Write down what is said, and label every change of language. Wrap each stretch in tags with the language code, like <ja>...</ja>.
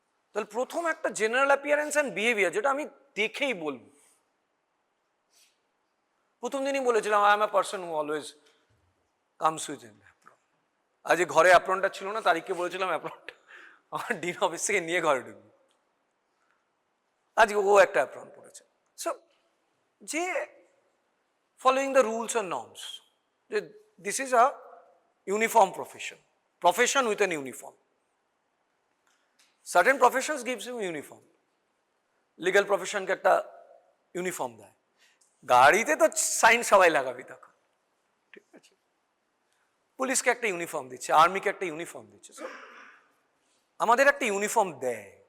<bn>তাহলে প্রথম একটা জেনারেল অ্যাপিয়ারেন্স অ্যান্ড বিহেভিয়ার, যেটা আমি দেখেই বলবো। প্রথম দিনই বলেছিলাম</bn> <en>I am a person who always comes with in apron.</en> <bn>আজ ঘরে অ্যাপ্রনটা ছিল না, তারিখকে বলেছিলাম অ্যাপ্রনটা আমার ডিন অফিস থেকে নিয়ে ঘরে ঢুকবি, আজকে ও একটা অ্যাপ্রন পড়েছে।</bn> <en>So যে following the rules and norms, this is a uniform profession with an uniform. Certain professions gives you uniform.</en> <bn>Legal profession কে একটা ইউনিফর্ম দেয়, গাড়িতে তো সাইন সবাই লাগাবি তখন, ঠিক আছে। পুলিশকে একটা ইউনিফর্ম দিচ্ছে, আর্মিকে একটা ইউনিফর্ম দিচ্ছে, সো আমাদের একটা ইউনিফর্ম দেয়।</bn>